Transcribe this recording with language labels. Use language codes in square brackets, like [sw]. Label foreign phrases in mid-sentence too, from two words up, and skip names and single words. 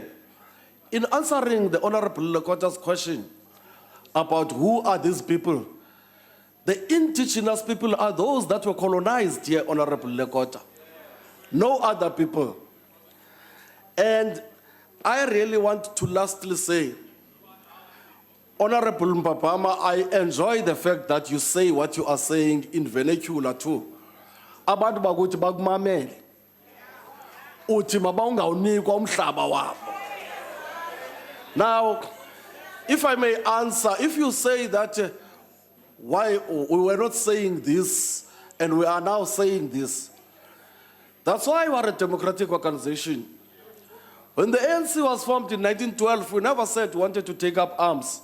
[en] In answering the Honorable Lekota's question about who are these people, the indigenous people are those that were colonized here, Honorable Lekota. No other people. And I really want to lastly say, Honorable Mpapama, I enjoy the fact that you say what you are saying in vernacular too. [zu] Abantu bakuthi bakumamele. Uthi mabawungawunikwa umhlaba wabo. [en] Now, if I may answer, if you say that why we were not saying this and we are now saying this, that's why we are a democratic organization. When the ANC was formed in 1912, we never said we wanted to take up arms.